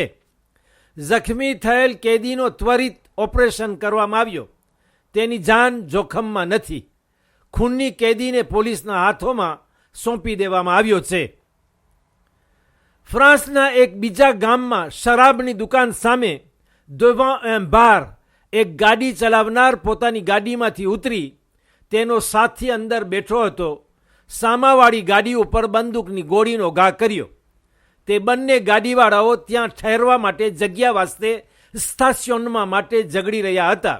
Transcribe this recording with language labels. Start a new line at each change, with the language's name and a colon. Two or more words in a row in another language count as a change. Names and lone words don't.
Gujarati: જખમી થયેલ કેદીનો ત્વરિત ઓપરેશન કરવામાં આવ્યો. તેની જાન જોખમમાં નથી. ખૂનની કેદીને પોલીસના હાથોમાં સોંપી દેવામાં આવ્યો છે. ફ્રાન્સના એક બીજા ગામમાં શરાબની દુકાન સામે
French: devant un bar
Gujarati: એક ગાડી ચલાવનાર પોતાની ગાડીમાંથી ઉતરી તેનો સાથી અંદર બેઠો હતો. સામાવાળી ગાડી ઉપર બંદૂકની ગોળીનો ઘા કર્યો. તે બંને ગાડીવાળાઓ ત્યાં ઠહેરવા માટે જગ્યા વાસ્તે સ્ટેશનમાં માટે ઝઘડી રહ્યા હતા.